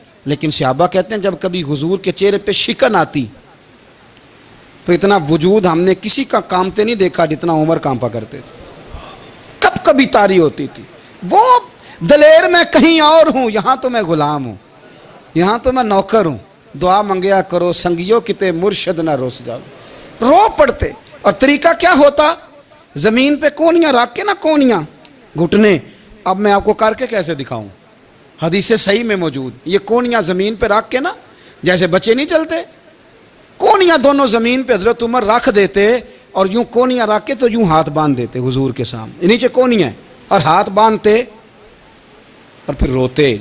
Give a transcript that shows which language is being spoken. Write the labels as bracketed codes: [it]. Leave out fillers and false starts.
[ur] لیکن صحابہ کہتے ہیں جب کبھی حضور کے چہرے پہ شکن آتی تو اتنا وجود ہم نے کسی کا کامتے نہیں دیکھا جتنا عمر کانپا کرتے تھے. کبھی تاری ہوتی تھی. وہ دلیر میں کہیں اور ہوں, یہاں تو میں غلام ہوں, یہاں تو میں نوکر ہوں. [pa] دعا منگیا کرو سنگیو کتے مرشد نہ روس جاؤ. [ur] رو پڑتے. اور طریقہ کیا ہوتا, زمین پہ کونیاں رکھ کے نا, کونیاں گھٹنے, اب میں آپ کو کر کے کیسے دکھاؤں, حدیث صحیح میں موجود. یہ کونیاں زمین پہ رکھ کے نا, جیسے بچے نہیں چلتے, کونیاں دونوں زمین پہ حضرت عمر رکھ دیتے اور یوں کونیاں رکھ کے تو یوں ہاتھ باندھ دیتے حضور کے سامنے, نیچے کونیاں اور ہاتھ باندھتے اور پھر روتے.